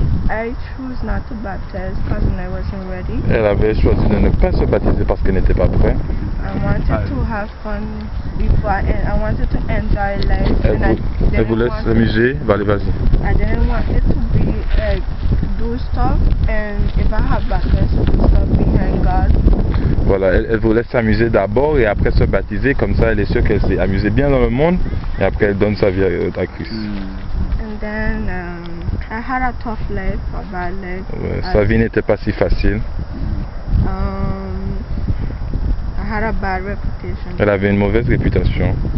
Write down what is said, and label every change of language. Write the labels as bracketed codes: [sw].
[en] I chose not to baptize because I wasn't ready. [fr] Elle avait choisi de ne pas se baptiser parce qu'elle n'était pas prête. [en] I wanted to have fun before I wanted to enjoy life. [fr] Elle voulait s'amuser. Allez, vas-y. [en] I didn't want it to be like do stuff, and if I have baptized, to do stuff behind God. [fr] Voilà, elle voulait s'amuser d'abord et après se baptiser, comme ça elle est sûre qu'elle s'est amusée bien dans le monde et après elle donne sa vie à Christ. [en] And then I had a tough life, a bad life. [fr] Ouais, sa vie n'était pas si facile. [en] I had a bad reputation. [fr] Elle avait une mauvaise réputation.